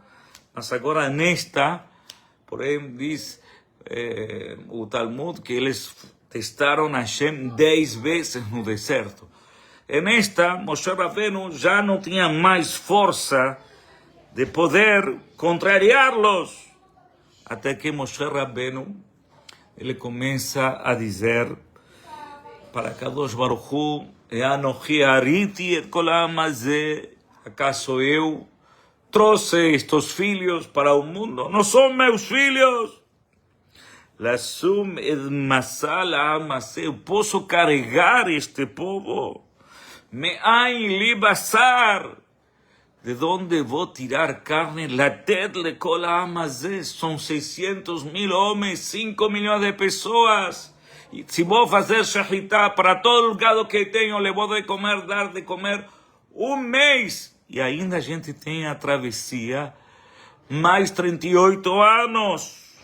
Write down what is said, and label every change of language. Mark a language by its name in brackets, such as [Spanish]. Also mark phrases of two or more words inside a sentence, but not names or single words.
[Portuguese] Mas agora, nesta, porém, diz o Talmud que eles testaram Hashem 10 vezes no deserto. E nesta, Moshe Rabbeinu já não tinha mais força de poder contrariá-los. Até que Moshe Rabbeinu, ele começa a dizer para Kadosh Baruch Hu, [Hebrew] אנכי הריתי את כל העם הזה, [Portuguese] acaso eu trouxe estes filhos para o mundo? Não são meus filhos. [Hebrew] לשום את משא לעם הזה, [Portuguese] eu posso carregar este povo. [Hebrew] מאין לי בשר, [Portuguese] de onde vou tirar carne? [Hebrew] לתת לכל העם הזה, [Portuguese] são 600,000 homens, 5 milhões de pessoas. E se vou fazer shahitá para todo o gado que tenho, le vou dar de comer um mês. E ainda a gente tem a travessia, mais 38 anos.